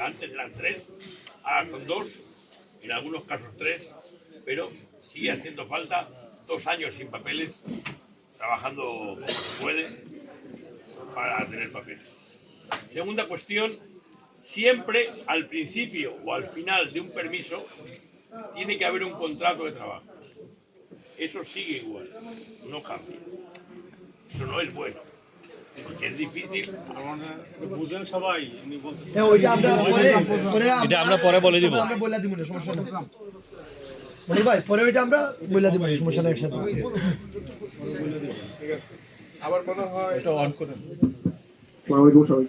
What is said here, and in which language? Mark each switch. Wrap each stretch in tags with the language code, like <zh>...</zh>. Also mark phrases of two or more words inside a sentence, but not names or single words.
<es>Antes eran 3, ahora son 2, en algunos casos 3, pero sigue haciendo falta 2 años sin papeles, trabajando como se puede para tener papeles. Segunda cuestión, siempre al principio o al final de un permiso tiene que haber un contrato de trabajo. Eso sigue igual, no cambia. Eso no es bueno, porque es difícil.</es> <bn>এটা আমরা পরে বলে দিব। ভাই পরে ওইটা আমরা বলে দিব, সমস্যা নেই, একসাথে। আমার মনে হয় এটা অন করেন।</bn> <ar>السلام عليكم</ar> <bn>সবাইকে।</bn>